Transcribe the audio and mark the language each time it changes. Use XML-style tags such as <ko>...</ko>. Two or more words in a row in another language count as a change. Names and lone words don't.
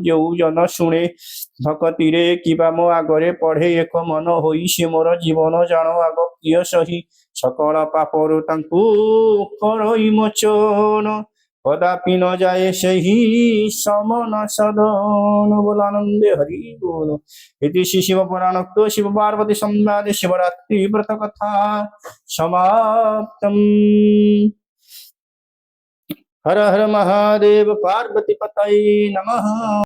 <or>ଯେଉଁ ଜନ ଶୁଣେ ଭକ୍ତି ରେ କିବା ମୋ ଆଗରେ ପଢ଼େ ଏକ ମନ ହୋଇ ସେ ମୋର ଜୀବନ ଜାଣ ଆଗ ପ୍ରିୟ ସହି ସକଳ ପାପରୁ ତାଙ୍କୁ କରଇ ମୋଚନ କଦାପି ନ ଯାଏ ସହି ସମନ ସଦନ ବୋଲ ଆନନ୍ଦେ ହରି ବୋଲ</or> <sa>इति श्री शिव पुराणोक्त शिव पार्वती संवादे शिवरात्रि व्रत कथा समाप्तम्। हर हर महादेव पार्वती पतये नमः।</sa>